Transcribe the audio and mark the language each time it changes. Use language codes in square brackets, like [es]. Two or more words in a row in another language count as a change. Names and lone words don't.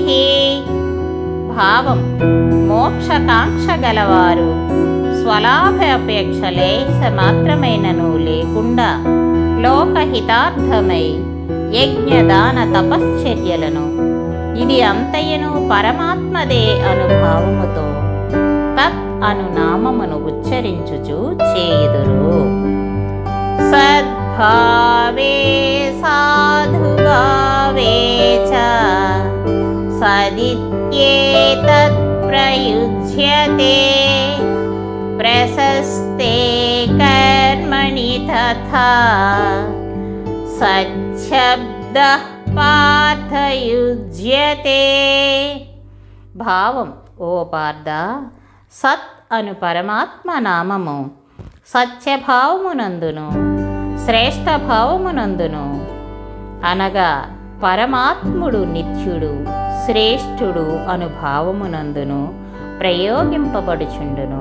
[te] భావం మోక్షకాంక్ష గలవారు స్వలాభాపేక్ష లేశ మాత్రమైనను లేకుండా లోకహితార్థమై యజ్ఞదాన తపశ్చర్యలను ఇది అంతయను పరమాత్మదే అనుభావముతో తత్ అను నామమును ఉచ్చరించుచు చేయుదురు. [sa] సద్భావే సాధుభావే చ सदित्येतत् प्रयुज्यते प्रशस्ते कर्मणि तथा सच्छब्दः पार्थयुज्यते। [te] భావం: ఓ పార్థ, సత్ అను పరమాత్మ నామము సత్యభావమునందును శ్రేష్ఠ భావమునందును అనగా పరమాత్ముడు నిత్యుడు శ్రేష్ఠుడు అను భావమునందును ప్రయోగింపబడుచుండును.